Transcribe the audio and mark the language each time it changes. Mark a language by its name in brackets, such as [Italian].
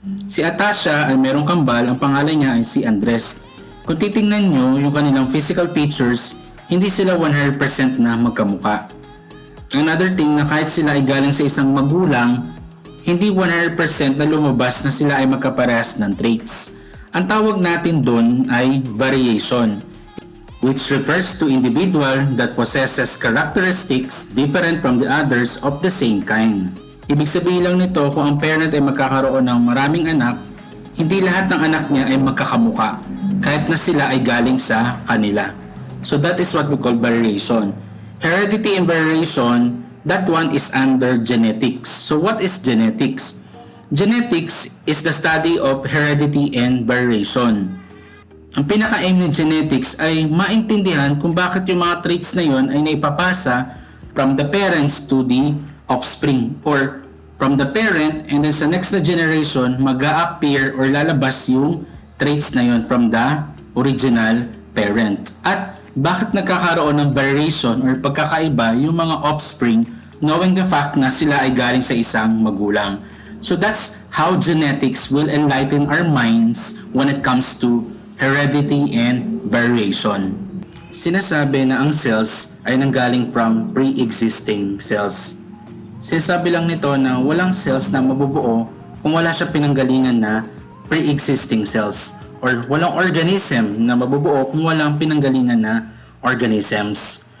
[Filipino] Si Atasha ay merong kambal, ang pangalan niya ay si Andres. Kung titingnan nyo yung kanilang physical features, hindi sila 100% na magkamuka. [English] Another thing [Filipino] na kahit sila ay galing sa isang magulang, hindi 100% na lumabas na sila ay magkaparehas ng traits. Ang tawag natin doon ay [English] variation, which refers to individual that possesses characteristics different from the others of the same kind. [Filipino] Ibig sabihin lang nito, kung ang parent ay magkakaroon ng maraming anak, hindi lahat ng anak niya ay magkakamuka, kahit na sila ay galing sa kanila. [English] So that is what we call variation. Heredity and variation, that one is under genetics. So what is genetics? Genetics is the study of heredity and variation. [Filipino] Ang pinaka-aim ng genetics ay maintindihan kung bakit yung mga traits na yon ay naipapasa [English] from the parents to the offspring, [Filipino] or from the parent and then sa next na generation mag-a-appear or lalabas yung traits na yon [English] from the original parent. [Filipino] At bakit nagkakaroon ng variation or pagkakaiba yung mga offspring [English] knowing the fact [Filipino] na sila ay galing sa isang magulang. [English] So that's how genetics will enlighten our minds when it comes to heredity and variation. [Filipino] Sinasabi na ang cells ay nanggaling [English] from pre-existing cells. [Filipino] Sinasabi lang nito na walang cells na mabubuo kung wala siya pinanggalingan na pre-existing cells, or walang organism na mabubuo kung walang pinanggalingan na organisms.